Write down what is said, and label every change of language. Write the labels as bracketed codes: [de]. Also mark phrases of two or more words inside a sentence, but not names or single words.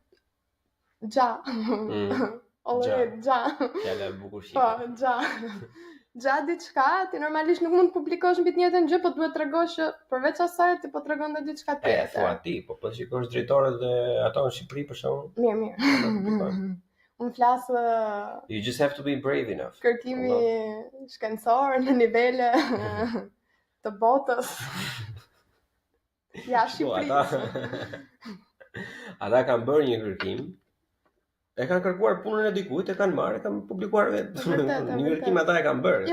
[sq] Fjala e bukur shih. Po, diçka, ti normalisht nuk mund të publikosh mbi të njëjtën gjë, po duhet tregosh që përveç asaj ti po tregon edhe diçka tjetër. Thua ti, po shikosh drejtorët dhe ato në Shqipëri për shembull. Mirë. unë flasë [en] You just have to be brave enough. [sq] kërkimi shkencor në nivele të botës. Ja, Shqipërisë. Ata kanë bërë një kërkim, e kanë kërkuar punën e dikujt, e kanë marrë, e kanë publikuar vetë. Një kërkim ata e kanë bërë.